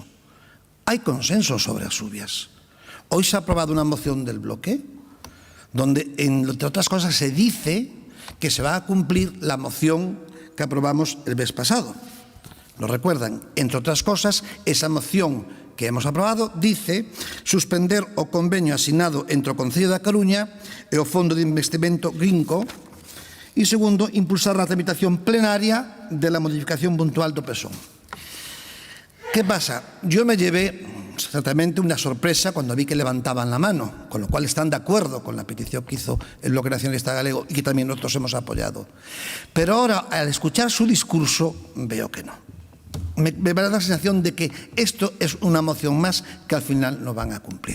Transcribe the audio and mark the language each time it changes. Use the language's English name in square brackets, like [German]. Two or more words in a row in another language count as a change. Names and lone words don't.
[Spanish] Hay consenso sobre Asubias. Hoy se ha aprobado una moción del bloque donde, entre otras cosas, se dice que se va a cumplir la moción que aprobamos el mes pasado. ¿Lo recuerdan? Entre otras cosas, esa moción que hemos aprobado dice suspender [Galician] o convenio asignado entre o Concello da Coruña e o Fondo de Investimento Grinco e, segundo, impulsar a tramitación plenaria [Spanish] de la modificación puntual do PSOE. ¿Qué pasa? Yo me llevé certamente una sorpresa cuando vi que levantaban la mano, con lo cual están de acuerdo con la petición que hizo el Bloque Nacionalista Galego y que también nosotros hemos apoyado. Pero ahora, al escuchar su discurso, veo que no. Me da la sensación de que esto es una moción más que al final no van a cumplir.